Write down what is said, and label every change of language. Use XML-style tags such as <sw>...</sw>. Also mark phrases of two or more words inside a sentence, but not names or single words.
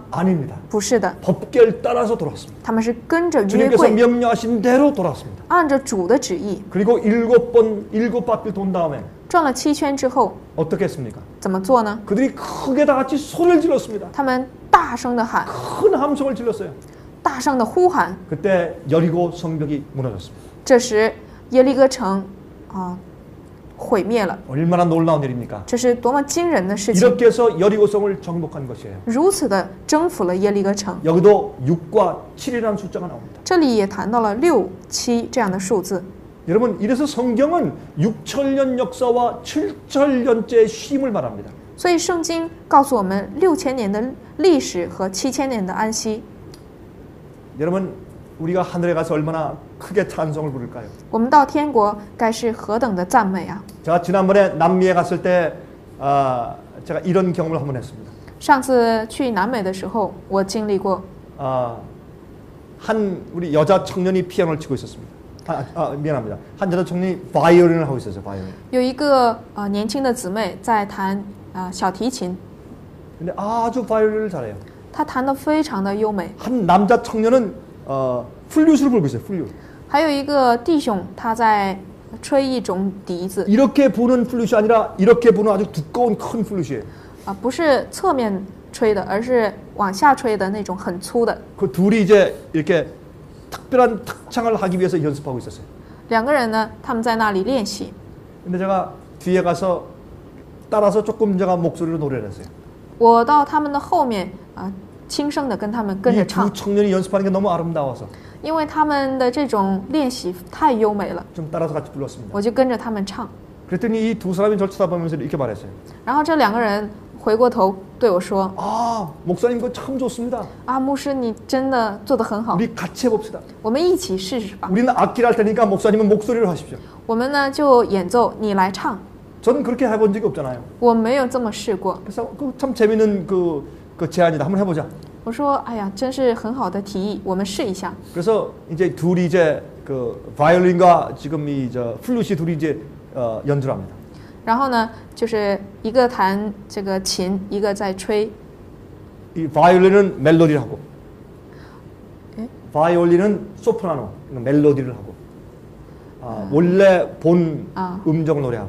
<ko>아닙니다.</ko> <zh>不是的，</zh> <ko>법궤를 따라서 돌았습니다.</ko> <zh>他们是跟着约</zh> <ko>주님께서</ko> <zh>柜，</zh> <ko>명령하신 대로 돌았습니다.</ko> <zh>按着主的旨意</zh> <ko>그리고 7바퀴 돈 다음에</ko> <zh>转了7圈之后，</zh> <ko>어떻게 했습니까?</ko> <zh>怎么做呢？</zh> <ko>그들이 크게 다 같이 소리를 질렀습니다.</ko> <zh>他们大声的喊，</zh> <ko>큰 함성을 질렀어요.</ko> <zh>大声的呼喊。</zh> <ko>그때 여리고 성벽이 무너졌습니다.</ko> <zh>这时， 耶利哥城毁灭了，</zh> <ko>얼마나 놀라운 일입니까?</ko> <zh>这是多么惊人的事情！</zh> <ko>이렇게 해서 여리고성을 정복한 것이에요.</ko> <zh>如此的征服了耶利哥城。</zh> <ko>여기도 6과 7이라는 숫자가 나옵니다.</ko> <zh>这里也谈到了6、7这样的数字。</zh> <ko>여러분, 이래서 성경은 6,000년 역사와 7,000년째 쉼을 말합니다.</ko> <zh>所以圣经告诉我们6000年的历史和7000年的安息。</zh> <ko>여러분, 우리가 하늘에 가서 얼마나 크게 찬송을 부를까요?</ko> <zh>我们到天国该是何等的赞美啊！</zh> <ko>제가 지난번에 남미에 갔을 때 제가 이런 경험을 한번 했습니다.</ko> <zh>上次去南美的时候，我经历过</zh> <ko>한 우리 여자 청년이 피아노를 치고 있었습니다. 미안합니다. 한 여자 청년이 바이올린을 하고 있었어요. 바이올린.</ko> <zh>有一个年轻的姊妹在弹小提琴，</zh> <ko>근데 아주 바이올린을 잘해요.</ko> <zh>她弹得非常的优美。</zh> <ko>한 남자 청년은 플룻을 불고 있어요. 플룻.</ko> <zh>还有一个弟兄，他在吹一种笛子，</zh> <ko>이렇게 부는 플룻이 아니라 이렇게 부는 아주 두꺼운 큰 플룻이에요.</ko> <zh>不是侧面吹的，而是往下吹的那种很粗的。</zh> <ko>그 둘이 이제 이렇게 특별한 특창을 하기 위해서 연습하고 있었어요.</ko> <zh>两个人呢，他们在那里练习。</zh> <ko>근데 제가 뒤에 가서 따라서 조금 제가 목소리로 노래를 했어요.</ko> <zh>我到他们的后面轻声的跟他们跟着</zh> <ko>이</ko> <zh>唱</zh> <ko>두 ， 청년이 연습하는 게 너무 아름다워서</ko> <zh>因为他们的这种练习太优美了，</zh> <ko>좀 따라서 같이 불렀습니다.</ko> <zh>我就跟着他们唱。</zh> <ko>그랬더니 이 두 사람이 저를 쳐다보면서 이렇게 말했어요.</ko> <zh>然后这两个人回过头对我说</zh> <ko>목사님 그거 참 좋습니다.</ko> <zh>牧师你真的做得很好，</zh> <ko>우리 같이 해봅시다.</ko> <zh>我们一起试试吧。</zh> <ko>우리는 악기를 할 테니까 목사님은 목소리를 하십시오.</ko> <zh>我们呢就演奏，你来唱。</zh> <ko>저는 그렇게 해본 적이 없잖아요.</ko> <zh>我没有这么试过。</zh> <ko>그래서 참 재밌는 그 제안이다. 한번 해보자.</ko> <zh>我说哎呀，真是很好的提议，我们试一下。</zh> <ko>그래서 이제 둘이 이제 그 바이올린과 지금 이 플룻이 둘이 이제 연주를 합니다.</ko> <zh>然后呢，就是一个弹这个琴，一个在吹。</zh> <ko>이 바이올린은 멜로디를 하고, 예? 바이올린은 소프라노, 멜로디를 하고, 원래 본 음정을 노래하고.</ko>